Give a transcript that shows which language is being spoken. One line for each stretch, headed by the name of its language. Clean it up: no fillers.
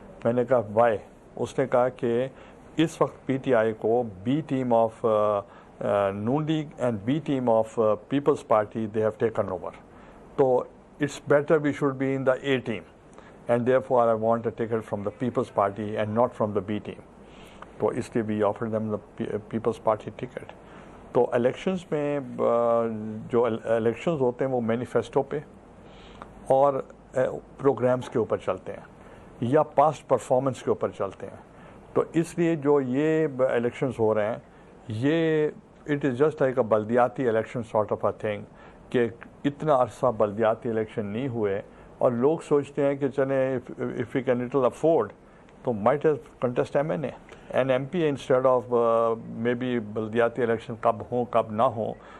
Urdu: میں نے کہا
English: Why?
Urdu: اس نے کہا کہ اس وقت
English: پی ٹی آئی کو B team of Noon League and B team of People's Party they have taken over, تو it's better we should be in the A team, and therefore I want a ticket from the People's Party and not from the B team.
Urdu: تو اس لیے
English: we offered them the People's Party ticket.
Urdu: تو elections میں جو elections ہوتے ہیں وہ manifesto پہ اور پروگرامز کے اوپر چلتے ہیں یا پاسٹ پرفارمنس کے اوپر چلتے ہیں. تو اس لیے جو یہ الیکشنز ہو رہے ہیں یہ
English: it is just like a
Urdu: بلدیاتی election
English: sort of a thing,
Urdu: کہ اتنا عرصہ بلدیاتی الیکشن نہیں ہوئے اور لوگ سوچتے ہیں کہ چلیں
English: if we can little afford
Urdu: تو
English: might as contest an M P instead of maybe
Urdu: بلدیاتی الیکشن کب ہوں کب نہ ہوں.